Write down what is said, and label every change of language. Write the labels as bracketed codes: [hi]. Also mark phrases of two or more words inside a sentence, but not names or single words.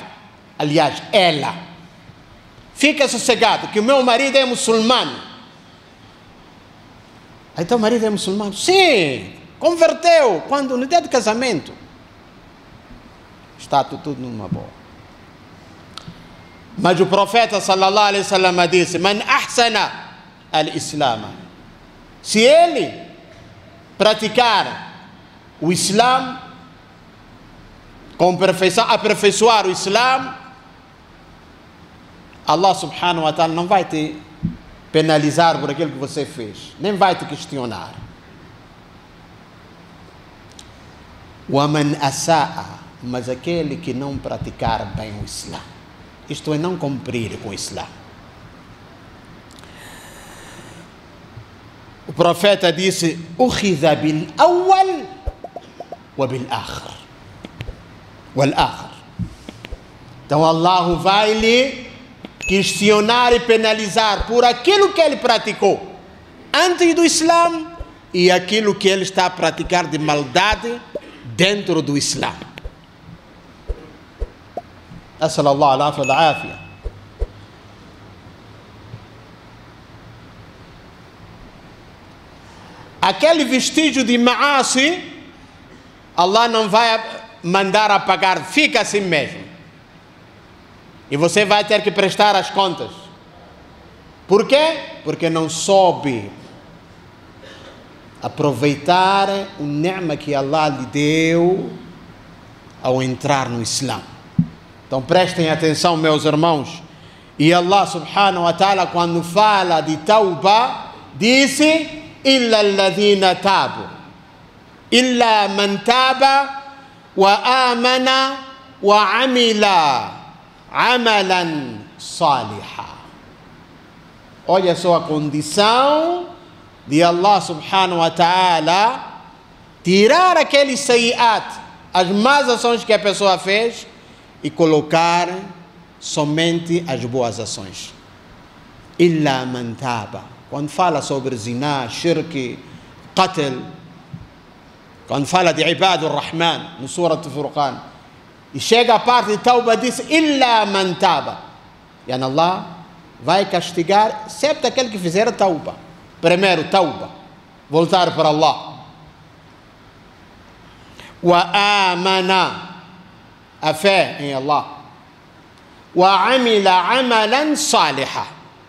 [pt] Aliás, ela fica sossegado, que o meu marido é muçulmano. Aí teu marido é muçulmano? Sim, converteu. Quando? No dia do casamento. Está tudo numa boa. Mas o profeta [ar] صلى الله عليه وسلم [pt] disse: [ar] من أحسن الإسلام. [pt] Se ele praticar o Islã com perfeição, aperfeiçoar o Islã, [ar] الله سبحانه وتعالى [pt] não vai te penalizar por aquilo que você fez, nem vai te questionar. [ar] وَمَنْ أَسَاءَ, [pt] mas aquele que não praticar bem o Islã, isto é, não cumprir com o Islã. O profeta disse: [ar] "أخذ بالأول وبالآخر والآخر." [pt] Então Allah vai lhe questionar e penalizar por aquilo que ele praticou antes do Islã e aquilo que ele está a praticar de maldade dentro do Islã. [ar] أسأل الله العفو والعافية. [pt] Aquele vestígio de ma'asi, Allah não vai mandar apagar, fica assim mesmo. E você vai ter que prestar as contas. Por quê? Porque não soube aproveitar o ni'ma que Allah lhe deu ao entrar no Islã. Então prestem atenção, meus irmãos. E [ar] الله سبحانه وتعالى, [pt] quando fala de tauba, disse: [ar] إلا الذين تابوا إلا من تاب وآمن وعمل عملا صالحا. [pt] Olha só a condição de [ar] الله سبحانه وتعالى [pt] tirar aqueles sayiat, as más ações que a pessoa fez, e colocar somente as boas ações. [ar] إلا من تاب. [pt] Quando fala sobre [ar] زنا، شرك، قتل, [pt] quando fala de Ibadur Rahman, no Surah Al-Furqan, e chega a parte de tauba, diz: [ar] إلا من تاب. [pt] E Allah vai castigar sempre aquele que fizer tauba. Primeiro, tauba, voltar para Allah. [ar] وآمن, [pt] a fé em Allah. [ar] وعمل عملا صالحا.